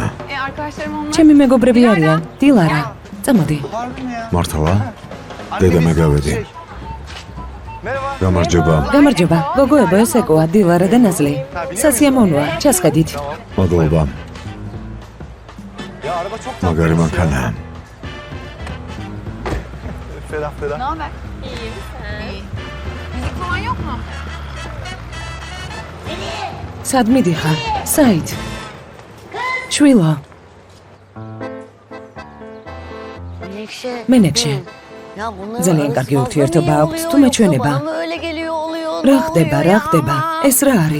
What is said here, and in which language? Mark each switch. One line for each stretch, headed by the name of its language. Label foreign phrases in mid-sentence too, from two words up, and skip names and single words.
Georgian: ჩემი მეგობრები არიან, დილარა. წამოდი. მართლა? დედა მე გავედი. გამარჯობა. გამარჯობა. გოგოებო, ეს ეკოა დილარა და ნაზლი. სასიამოვნოა, ჩასხედით. მადლობა. მაგარი მანქანაა.
Turkish: Ne haber? İyi sen. Müzik falan yok mu?
Georgian: სად მიდიხარ? საით? შვილო, მენექშე. ძალიან კარგი ურთიერთობა აქვს, თუ მეჩვენება. რა ხდება? ეს რა არის?